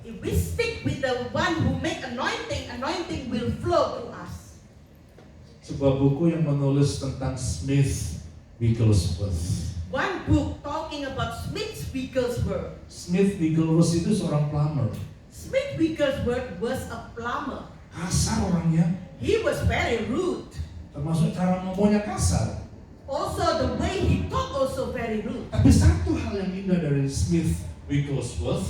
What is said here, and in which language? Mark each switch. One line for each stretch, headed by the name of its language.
English: If we stick with the one who make anointing, anointing will flow through us.
Indonesian: Sebuah buku yang menulis tentang Smith Wigglesworth.
English: one book talking about Smith Wigglesworth.
Indonesian: Smith Wigglesworth itu seorang plumber.
English: Smith Wigglesworth was a plumber.
Indonesian: Kasar orangnya,
English: He was very rude.
Indonesian: termasuk cara ngomongnya kasar.
English: Also, the way he talked also very rude.
Indonesian: Tapi satu hal yang indah dari Smith Wigglesworth,